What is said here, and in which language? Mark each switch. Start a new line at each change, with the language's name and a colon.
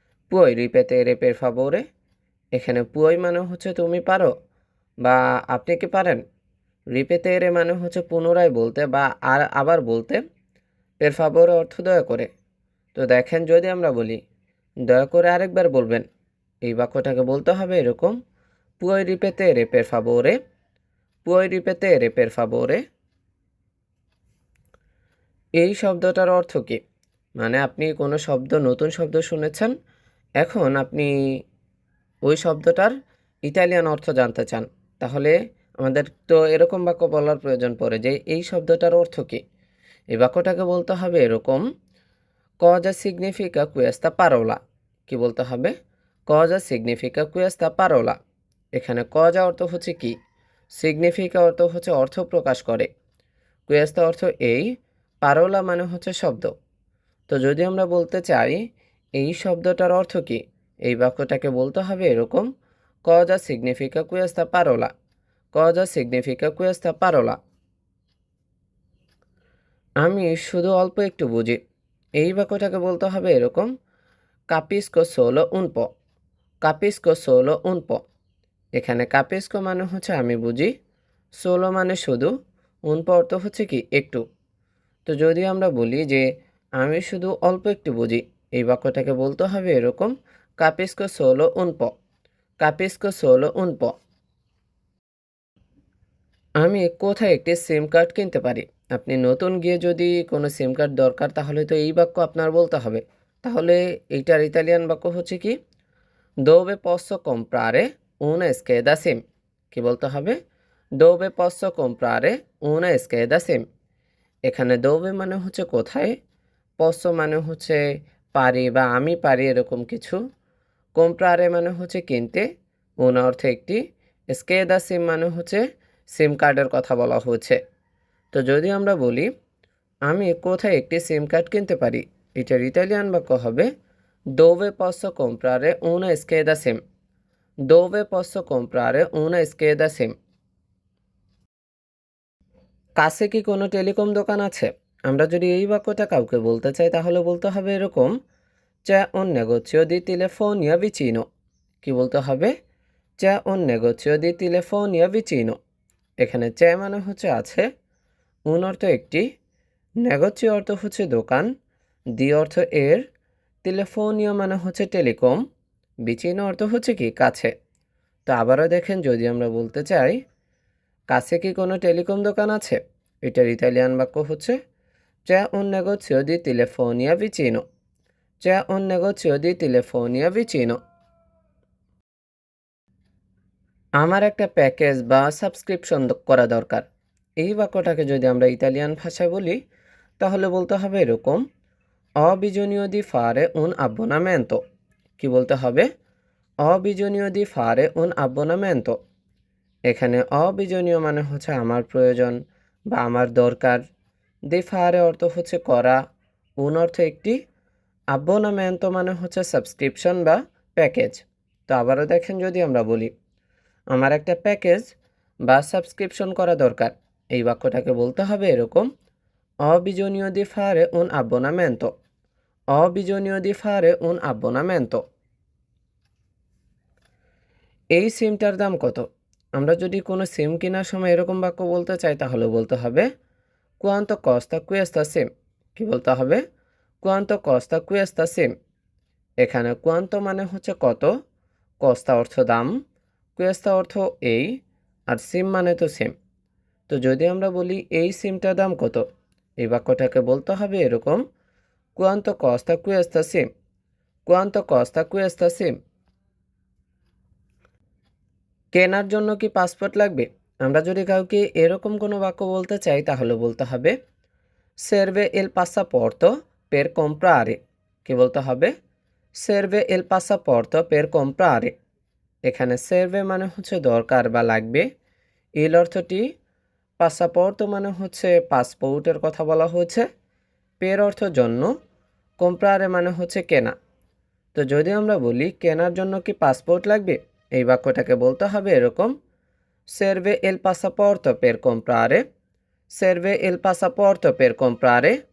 Bangla: পুoi
Italian: ripetere per favore।
Bangla: এখানে পুoi মানে হচ্ছে তুমি পারো বা আপনি কি পারেন। রিপেতেরে মানে হচ্ছে পুনরায় বলতে বা আবার বলতে। per favore অর্থ দয়া করে। তো দেখেন, যদি আমরা বলি দয়া করে আরেকবার বলবেন, এই বাক্যটাকে বলতে হবে এরকম,
Italian: puoi ripetere per favore। puoi ripetere per favore।
Bangla: এই শব্দটার অর্থ কী? মানে আপনি কোনো নতুন শব্দ শুনেছেন, এখন আপনি ওই শব্দটার ইতালিয়ান অর্থ জানতে চান। তাহলে আমাদের তো এরকম বাক্য বলার প্রয়োজন পড়ে যে এই শব্দটার অর্থ কী। এই বাক্যটাকে বলতে হবে এরকম,
Italian: cosa significa questa parola।
Bangla: কি বলতে হবে?
Italian: cosa significa questa parola।
Bangla: এখানে cosa অর্থ হচ্ছে কি, significa অর্থ হচ্ছে অর্থ প্রকাশ করে, questa অর্থ এই, parola মানে হচ্ছে শব্দ। তো যদি আমরা বলতে চাই এই শব্দটার অর্থ কী, এই বাক্যটাকে বলতে হবে এরকম,
Italian: cosa significa questa parola। cosa significa questa parola।
Bangla: আমি শুধু অল্প একটু বুঝি, এই বাক্যটাকে বলতে হবে এরকম,
Italian: capisco solo un po। capisco solo un po।
Bangla: এখানে capisco মানে হচ্ছে আমি বুঝি, solo মানে শুধু, un po অর্থ হচ্ছে কি একটু। তো যদি আমরা বলি যে আমি শুধু অল্প একটু বুঝি, এই বাক্যটাকে বলতে হবে এরকম,
Italian: capisco solo un po। capisco solo un po।
Bangla: আমি কোথায় একটি সিম কার্ড কিনতে পারি। আপনি নতুন গিয়ে যদি কোনো সিম কার্ড দরকার, তাহলে তো এই বাক্য আপনার বলতে হবে। তাহলে এইটার ইতালিয়ান বাক্য হচ্ছে কি,
Italian: dove posso comprare una scheda SIM।
Bangla: কি বলতে হবে?
Italian: dove posso comprare una scheda SIM।
Bangla: এখানে dove মানে হচ্ছে কোথায়, posso মানে হচ্ছে পারি বা আমি পারি এরকম কিছু, comprare মানে হচ্ছে কিনতে, una অর্থে একটি, scheda SIM মানে হচ্ছে সিম কার্ডের কথা বলা হয়েছে। তো যদি আমরা বলি আমি কোথায় একটি সিম কার্ড কিনতে পারি, এটার ইতালিয়ান বাক্য হবে
Italian: dove posso comprare una scheda SIM। dove posso comprare una scheda SIM।
Bangla: কাছে কি কোনো টেলিকম দোকান আছে? আমরা যদি এই বাক্যটা কাউকে বলতে চাই, তাহলে বলতে হবে এরকম,
Italian: c'è un negozio di telefonia vicino।
Bangla: কি বলতে হবে?
Italian: c'è un negozio di telefonia vicino।
Bangla: এখানে c'è মানে হচ্ছে আছে, un অর্থ একটি, negozio অর্থ হচ্ছে দোকান, দি অর্থ এর, টেলিফোনিয়া মানে হচ্ছে টেলিকম, vicino অর্থ হচ্ছে কি কাছে। তো আবারও দেখেন, যদি আমরা বলতে চাই কাছে কি কোনো টেলিকম দোকান আছে, এটার ইতালিয়ান বাক্য হচ্ছে
Italian: c'è un negozio di telefonia vicino। c'è un negozio di telefonia vicino।
Bangla: আমার একটা প্যাকেজ বা সাবস্ক্রিপশন করা দরকার, এই বাক্যটাকে যদি আমরা ইতালিয়ান ভাষায় বলি, তাহলে বলতে হবে এরকম,
Italian: ho bisogno di fare un abbonamento।
Bangla: কি বলতে হবে?
Italian: ho bisogno di fare un abbonamento।
Bangla: এখানে অবিজনীয় মানে হচ্ছে আমার প্রয়োজন বা আমার দরকার, দি ফারে অর্থ হচ্ছে করা, উন অর্থ একটি, আব্বোনামেন্তো মানে হচ্ছে সাবস্ক্রিপশন বা প্যাকেজ। তো আবারও দেখেন, যদি আমরা বলি আমার একটা প্যাকেজ বা সাবস্ক্রিপশন করা দরকার। এই বাক্যটাকে বলতে হবে এরকম:
Italian: Ho bisogno di fare un abbonamento. Ho bisogno di fare un abbonamento.
Bangla: এই সিমটার দাম কত? আমরা যদি কোনো সিম কেনার সময় এরকম বাক্য বলতে চাই তাহলে বলতে হবে
Italian: Quanto costa questa SIM?
Bangla: কি বলতে হবে?
Italian: Quanto costa questa SIM?
Bangla: এখানে quanto মানে হচ্ছে কত, costa অর্থ দাম, questa অর্থ এই, আর সিম মানে তো সিম। তো যদি আমরা বলি এই সিমটার দাম কত, এই বাক্যটাকে বলতে হবে এরকম:
Italian: Quanto costa questa SIM? Quanto costa questa SIM?
Bangla: কেনার জন্য কি পাসপোর্ট লাগবে? আমরা যদি কাউকে এরকম কোনো বাক্য বলতে চাই তাহলে বলতে হবে
Italian: Serve il passaporto per comprare.
Bangla: কি বলতে হবে?
Italian: Serve il passaporto per comprare.
Bangla: এখানে serve মানে হচ্ছে দরকার বা লাগবে। il অর্থটি, passaporto মানে হচ্ছে পাসপোর্টের কথা বলা হয়েছে, per অর্থ জন্য, comprare মানে হচ্ছে কেনা। তো যদি আমরা বলি কেনার জন্য কি পাসপোর্ট লাগবে, এই বাক্যটাকে বলতে হবে এরকম:
Italian: Serve il passaporto per comprare. Serve il passaporto per comprare.